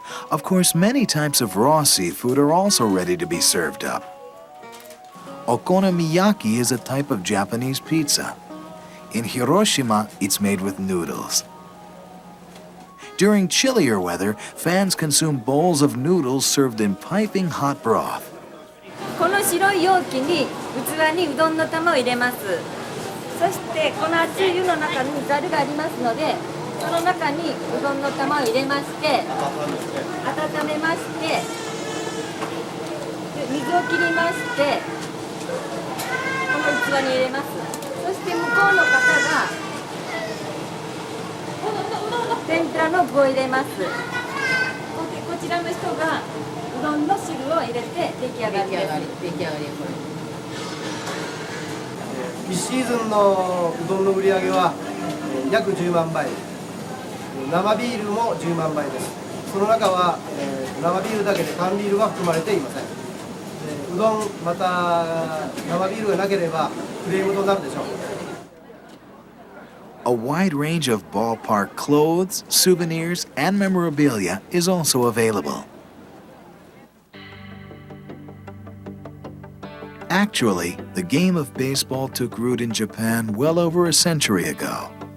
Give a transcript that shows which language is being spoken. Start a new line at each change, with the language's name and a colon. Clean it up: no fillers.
English: Of course, many types of raw seafood are also ready to be served up. Okonomiyaki is a type of Japanese pizza. In Hiroshima, it's made with noodles. During chillier weather, fans consume bowls of noodles served in piping hot broth.
Japanese: この白い容器に器にうどんの玉を入れます。そしてこの熱い湯の中にざるがありますので、その中にうどんの玉を入れまして、温めまして、水を切りまして、この器に入れます。そして向こうの方が天ぷらの具を入れます。こちらの人がうどんの汁を入れて出来上がりです。出来上がりこれ。 1シーズンのうどんの売り上げは約10万杯、生ビールも10万杯です。その中は生ビールだけで缶ビールは含まれていません。うどんまた生ビールがなければクレームとなるでしょう。
English: A wide range of ballpark clothes, souvenirs, and memorabilia is also available. Actually, the game of baseball took root in Japan well over a century ago.